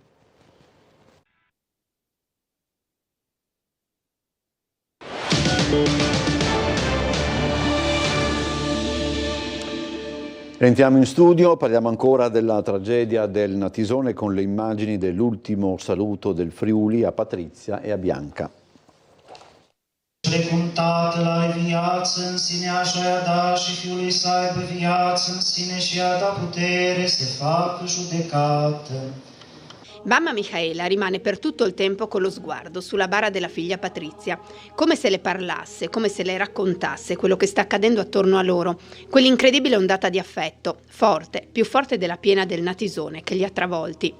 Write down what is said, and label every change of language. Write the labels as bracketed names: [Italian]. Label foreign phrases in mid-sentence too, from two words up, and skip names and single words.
[Italian] Entriamo in studio, parliamo ancora della tragedia del Natisone con le immagini dell'ultimo saluto del Friuli a Patrizia e a Bianca. [Romanian] Precuntat la viață în sine așa i-a dat și Fiului să aibă viață în sine și i-a dat putere să facă judecată. [Italian] Mamma Michaela rimane per tutto il tempo con lo sguardo sulla bara della figlia Patrizia, come se le parlasse, come se le raccontasse quello che sta accadendo attorno a loro, quell'incredibile ondata di affetto, forte, più forte della piena del Natisone che li ha travolti.